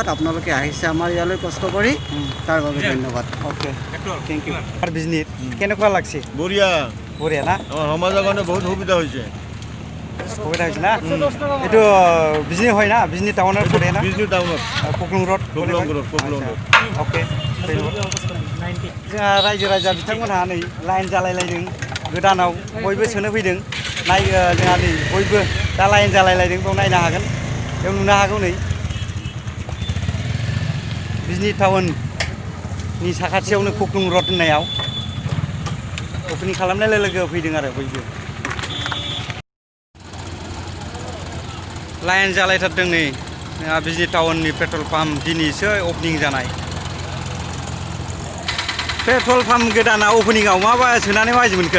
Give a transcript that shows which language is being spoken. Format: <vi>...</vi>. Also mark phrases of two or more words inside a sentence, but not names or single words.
<as>আপোনালোকে আহিছে আমাৰ ইয়ালৈ কষ্ট কৰি, তাৰ বাবে ধন্যবাদ।</as> <en>okay thank you.</en> <as>আৰু বিজনীত কেনেকুৱা লাগছে? বঢ়িয়া বঢ়িয়া না? আমাৰ সমাজৰ কাৰণে বহুত সুবিধা হৈছে। সুবিধা হৈছে না? এইটো বিজনী হয় না? বিজনী টাউনত পৰে না? বিজনী টাউনত কুকলুং ৰ'ড কুকলুং ৰ'ড</as> <brx>अके जोंहा रायजो राजा बिथांमोनहा नै लाइन जालायलायदों गोदानाव बयबो सोनो फैदों जोंहा नै बयबो दा लाइन जालायलायदों बेयाव नायनो हागोन बेयाव नुनो हागौ नै बिजनी टाउननि साखाथियावनो कुकलुं र'ड होननायाव अपेनिं खालामनाय लोगो फैदों आरो बयबो लाइन जालायथारदों नै बिजनी टाउननि</brx> <en>petrol pump</en> <brx>दिनैसो अपेनिं जानाय</brx> <en>petrol pump</en> <brx>गोदाना अपेनिंआव माबा सोनानै माबायदि मोनखो?</brx>